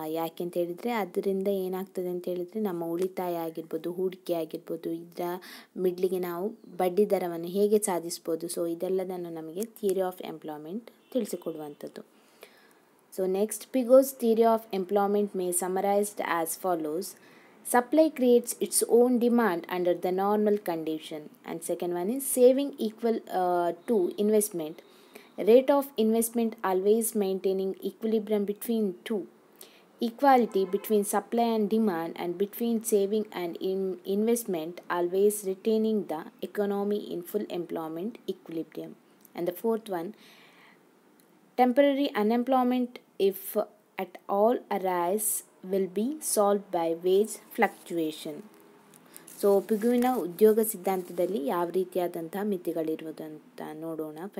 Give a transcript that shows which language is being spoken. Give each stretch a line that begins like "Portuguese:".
Kannada: ಯಾಕೆ ಅಂತ ಹೇಳಿದರೆ ಅದರಿಂದ ಏನಾಗ್ತದೆ ಅಂತ ಹೇಳಿದರೆ ನಮ್ಮ ಉಳಿತಾಯ ಆಗಿರ್ಬೋದು, ಹೂಡಿಕೆ ಆಗಿರ್ಬೋದು, ಇದರ ಮಿಡ್ಲಿಗೆ ನಾವು ಬಡ್ಡಿ ದರವನ್ನು ಹೇಗೆ ಸಾಧಿಸ್ಬೋದು. ಸೊ ಇದೆಲ್ಲದನ್ನು ನಮಗೆ theory of employment ತಿಳಿಸಿಕೊಡುವಂಥದ್ದು.
English: So next, Pigou's theory of employment may summarised as follows. Supply creates its own demand under the normal condition. And second one is saving equal to investment. Rate of investment always maintaining equilibrium between two. Equality between supply and demand and between saving and investment always retaining the economy in full employment equilibrium. And the fourth one, temporary unemployment, if at all arise, will be solved by wage fluctuation.
Kannada: So ಪಿಗುವಿನ ಉದ್ಯೋಗ ಸಿದ್ಧಾಂತದಲ್ಲಿ ಯಾವ ರೀತಿಯಾದಂತಹ ಮಿತಿಗಳಿರುವುದಂತ ನೋಡೋಣ.